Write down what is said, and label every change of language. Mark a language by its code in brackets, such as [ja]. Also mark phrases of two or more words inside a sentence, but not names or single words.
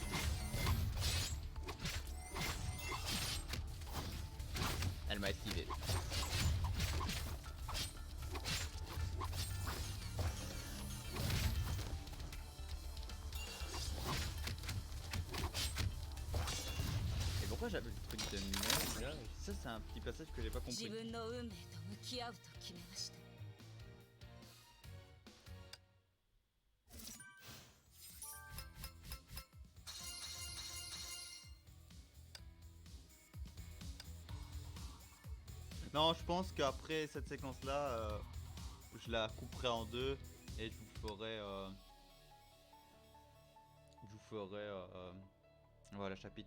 [fr] Elle m'a esquivé. Et pourquoi j'avais le truc de merde là? Ça c'est un petit passage que j'ai pas compris. [ja] 自分の運命と向き合うと決めました。 [fr] Non, je pense qu'après cette séquence là, je la couperai en deux et je vous ferai ferai voilà, chapitre.